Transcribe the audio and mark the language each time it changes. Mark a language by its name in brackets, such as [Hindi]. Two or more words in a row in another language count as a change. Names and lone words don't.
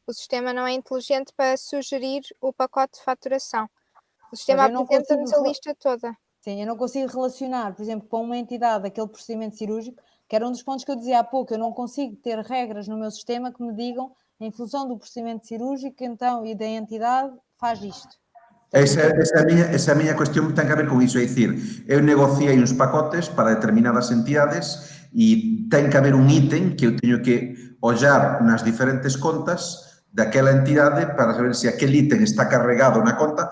[Portuguese] O sistema não é inteligente para sugerir o pacote de faturação. O sistema apresenta-nos a lista toda. Sim, eu não consigo relacionar, por exemplo, para uma entidade aquele procedimento cirúrgico, que era um dos pontos que eu dizia há pouco, eu não consigo ter regras no meu sistema que me digam, em função do procedimento cirúrgico, então, e da entidade, faz isto. [Galician] Esa é a miña cuestión, ten que ver con iso, é dicir, eu negociei uns pacotes para determinadas entidades e ten que haber un ítem que eu teño que ollar nas diferentes contas daquela entidade para saber se aquel ítem está carregado na conta.